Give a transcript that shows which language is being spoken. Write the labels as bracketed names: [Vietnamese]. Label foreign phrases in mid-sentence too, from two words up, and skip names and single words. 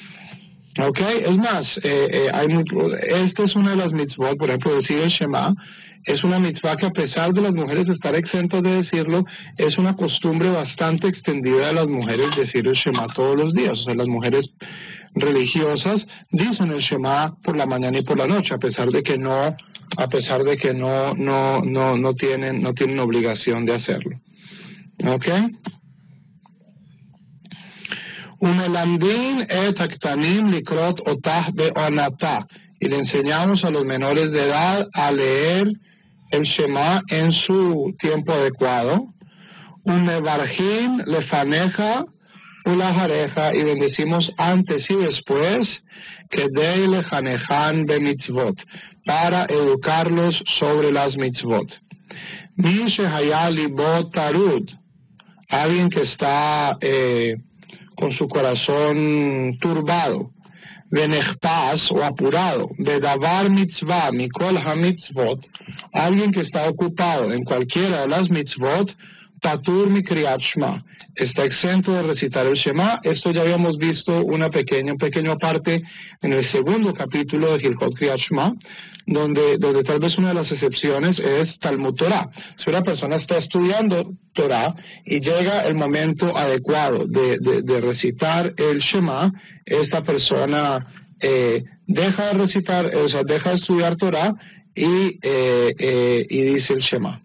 [Spanish] Ok, es más, esta es una de las mitzvot, por ejemplo, decir el Shema, Es una mitzvah que, a pesar de las mujeres estar exentas de decirlo, es una costumbre bastante extendida de las mujeres decir el Shema todos los días. O sea, las mujeres religiosas dicen el Shema por la mañana y por la noche, a pesar de que no tienen obligación de hacerlo. ¿Ok? [Hebrew] ומלמדין את הקטנים לקרות אותה בעונתה. [Spanish] Y le enseñamos a los menores de edad a leer el Shema en su tiempo adecuado. [Hebrew] ומברכין לפניה ולאחריה, [Spanish] y bendecimos antes y después, que de [Hebrew] לחנכן במצוות, [Spanish] para educarlos sobre las mitzvot. [Hebrew] מי שהיה לבו טרוד, [Spanish] alguien que está con su corazón turbado, venechpas o apurado, [Hebrew] בדבר מצוה, מכל המצוות, [Spanish] alguien que está ocupado en cualquiera de las mitzvot, [Hebrew] פטור מקריאת שמע, [Spanish] está exento de recitar el Shema. Esto ya habíamos visto un pequeño parte en el segundo capítulo de Hilchot Kriyat Shema, donde tal vez una de las excepciones es [Hebrew] תלמוד תורה. [Spanish] Si una persona está estudiando Torah y llega el momento adecuado de recitar el Shema, esta persona deja de recitar, o sea, deja de estudiar Torah y dice el Shema.